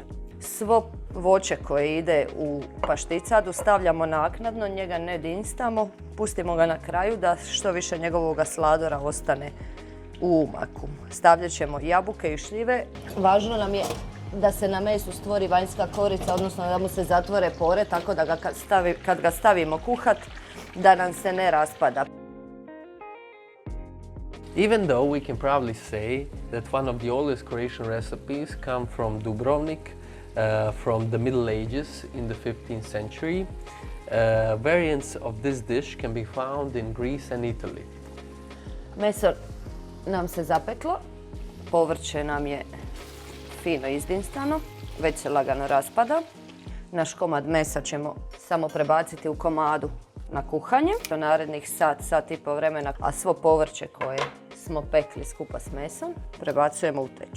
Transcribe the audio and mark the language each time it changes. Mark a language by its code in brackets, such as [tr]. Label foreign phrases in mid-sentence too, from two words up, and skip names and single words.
[hr] Svo voće koje ide u pašticadu stavljamo naknadno, njega ne dinstamo, pustimo ga na kraju da što više njegovog sladora ostane u umaku. Stavljat ćemo jabuke i šljive. Važno nam je da se na mesu stvori vanjska korica, odnosno da mu se zatvore pore, tako da kad ga stavimo kuhat, da nam se ne raspada. [en] Even though we can probably say that one of the oldest Croatian recipes come from Dubrovnik, from the Middle Ages in the 15th century, variants of this dish can be found in Greece and Italy. [hr] Meso nam se zapeklo, povrće nam je fino izdinstano, već se lagano raspada. Naš komad mesa ćemo samo prebaciti u komadu na kuhanje do narednih sat i pol vremena, a svo povrće koje smo pekli skupa s mesom prebacujemo u teču.